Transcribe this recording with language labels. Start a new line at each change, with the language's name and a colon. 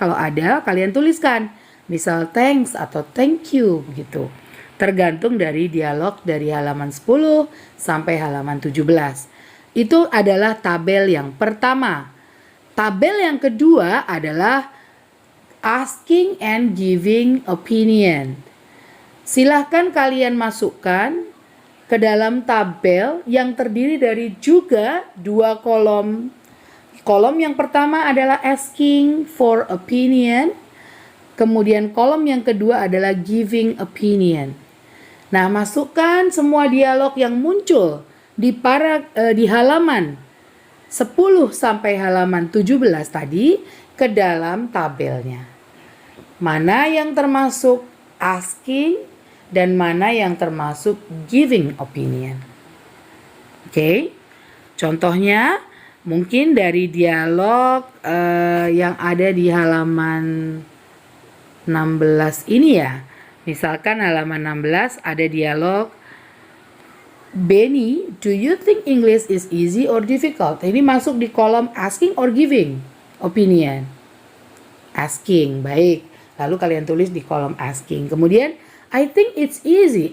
Indonesian: Kalau ada, kalian tuliskan. Misal thanks atau
English: thank you
Indonesian: begitu. Tergantung dari dialog dari halaman 10 sampai halaman 17. Itu adalah tabel yang pertama. Tabel yang kedua adalah
English: asking and giving opinion.
Indonesian: Silahkan kalian masukkan ke dalam tabel yang terdiri dari juga 2 kolom. Kolom yang pertama adalah asking for opinion, kemudian kolom yang kedua adalah giving opinion. Nah, masukkan semua dialog yang muncul di halaman 10 sampai halaman 17 tadi ke dalam tabelnya. Mana yang termasuk asking dan mana yang termasuk giving opinion. Oke. Contohnya mungkin dari dialog yang ada di halaman 16 ini ya. Misalkan halaman 16 ada dialog, Benny,
English: do you think English is easy or difficult?
Indonesian: Ini masuk di kolom asking or giving opinion. Asking, baik. Lalu kalian tulis di kolom asking. Kemudian,
English: I think it's easy.